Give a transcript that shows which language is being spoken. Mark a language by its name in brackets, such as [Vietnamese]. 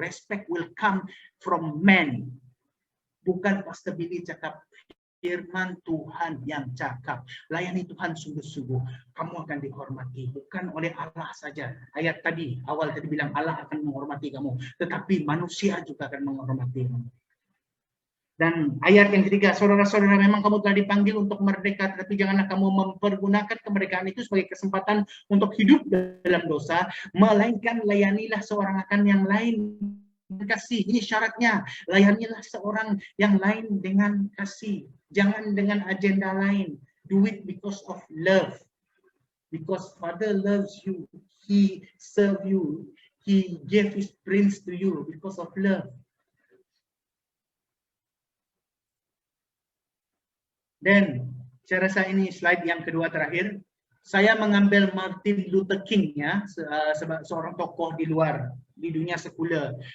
[English] Respect will come from men. [Malay] Bukan Pastor Billy cakap, firman Tuhan yang cakap. Layani Tuhan sungguh-sungguh, kamu akan dihormati, bukan oleh Allah saja. Ayat tadi, awal tadi bilang Allah akan menghormati kamu, tetapi manusia juga akan menghormati kamu. Dan ayat yang ketiga, saudara-saudara, memang kamu telah dipanggil untuk merdeka, tetapi janganlah kamu mempergunakan kemerdekaan itu sebagai kesempatan untuk hidup dalam dosa, melainkan layanilah seorang akan yang lain kasih. Ini syaratnya, layanilah seorang yang lain dengan kasih, jangan dengan agenda lain. [English] Do it because of love, because Father loves you, He serve you, He gave His prince to you because of love. [Malay] Dan saya rasa ini slide yang kedua terakhir. Saya mengambil Martin Luther King ya, seorang tokoh di luar, di dunia sekuler.